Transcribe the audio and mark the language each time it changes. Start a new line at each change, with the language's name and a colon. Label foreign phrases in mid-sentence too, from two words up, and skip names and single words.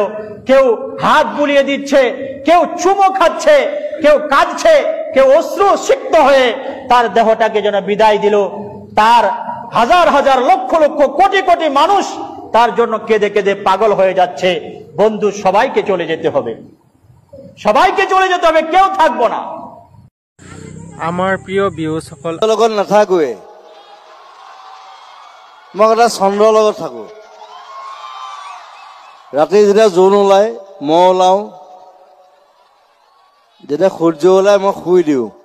Bangla: কেউ হাত বুলিয়ে দিচ্ছে, কেউ চুমো খাচ্ছে, কেউ কাঁদছে, কেউ অশ্রু সিক্ত হয়ে তার দেহটাকে যেন বিদায় দিল। তার হাজার হাজার লক্ষ লক্ষ কোটি কোটি মানুষ তার জন্য কেঁদে কেঁদে পাগল হয়ে যাচ্ছে। বন্ধু সবাইকে চলে যেতে হবে, সবাইকে চলে যেতে হবে, কেউ থাকবো না।
Assamese: আমাৰ প্ৰিয় বিহুসকল লগত নাথাকোৱে মই এটা চন্দ্ৰৰ লগত থাকো। ৰাতি যেতিয়া জোন ওলায় মই ওলাওঁ, যেতিয়া সূৰ্য ওলায় মই শুই দিওঁ।